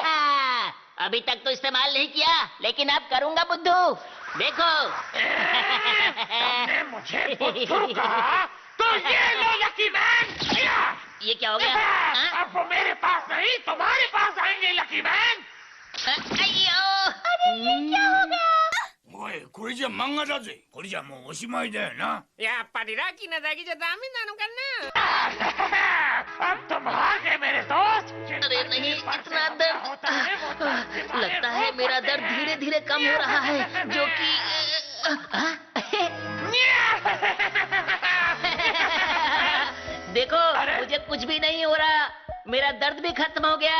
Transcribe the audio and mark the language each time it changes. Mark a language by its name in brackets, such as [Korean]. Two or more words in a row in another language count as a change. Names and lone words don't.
[Hindi] अभी तक तो इस्तेमाल नहीं किया, लेकिन अब करूंगा बुद्धू, देखो। तुमने मुझे बुद्धू कहा? तो ये लो लकी मैन। ये क्या हो गया? अब वो मेरे पास नहीं, तुम्हारे पास आएंगे लकी मैन। अयो! अरे ये क्या हो गया? [Japanese] おい、これじゃ漫画だぜ。これじゃもうおしまいだよな。やっぱりラッキーなだけじゃダメなのかな。 [Hindi] अब तुम हार गए मेरे दोस्त। अरे नहीं, इतना दर्द। लगता है मेरा दर्द धीरे धीरे कम हो रहा है, जो कि देखो, मुझे कुछ भी नहीं हो रहा, मेरा दर्द भी खत्म हो गया।